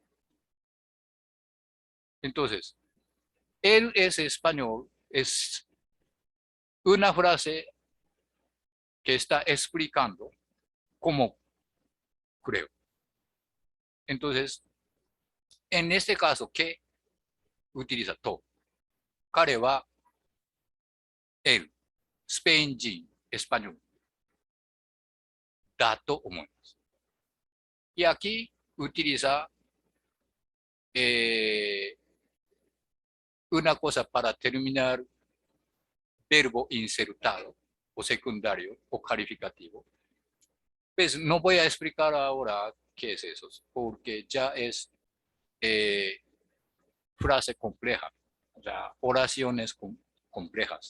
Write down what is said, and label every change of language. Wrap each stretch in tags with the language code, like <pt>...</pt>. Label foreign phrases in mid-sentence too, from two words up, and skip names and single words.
<es>Entonces, él es español es una frase que está explicando cómo creo. Entonces, en este caso, ¿qué utiliza to?</es> <ja>彼は él, スペイン人、エスパニョルだと思います。</ja> <es>Y aquí utiliza una cosa para terminar verbo insertado o secundario o calificativo. Pues no voy a explicar ahora qué es eso, porque ya es frase compleja, o sea, oraciones complejas.</es>